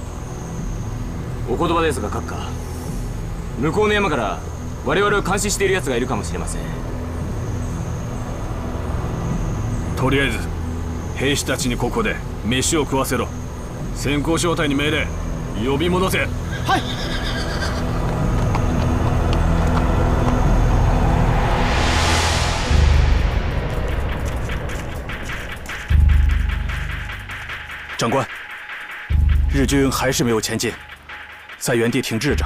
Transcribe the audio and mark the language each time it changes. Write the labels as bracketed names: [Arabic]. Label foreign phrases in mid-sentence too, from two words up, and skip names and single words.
[Japanese] お言葉ですが閣下、向こうの山から我々を監視している奴がいるかもしれません。とりあえず兵士たちにここで飯を食わせろ。先行小隊に命令、呼び戻せ。はい。 [Chinese] 长官，日军还是没有前进，在原地停滞着。